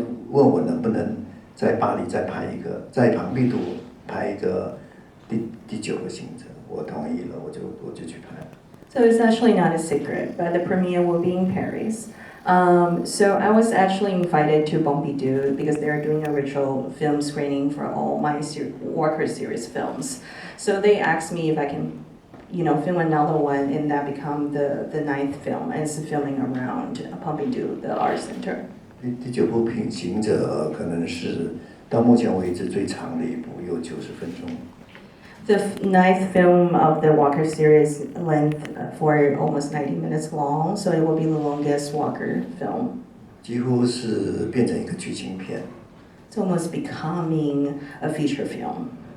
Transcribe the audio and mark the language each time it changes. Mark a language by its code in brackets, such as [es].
[zh] 问我能不能在巴黎再拍一个，在庞毕度拍一个第9个行者，我同意了，我就去拍。 [en] So it's actually not a secret, but the premiere will be in Paris. So I was actually invited to Pompidou because they're doing a virtual film screening for all my Walker series films. So they asked me if I can, film another one and that become the 9th film, and it's filming around Pompidou, the art center. [zh] 第9部行者可能是到目前为止最长的一部，有90分钟。 [en] The 9th film of the Walker series length for almost 90 minutes long, so it will be the longest Walker film. [zh] 几乎是变成一个剧情片。 [en] It's almost becoming a feature film.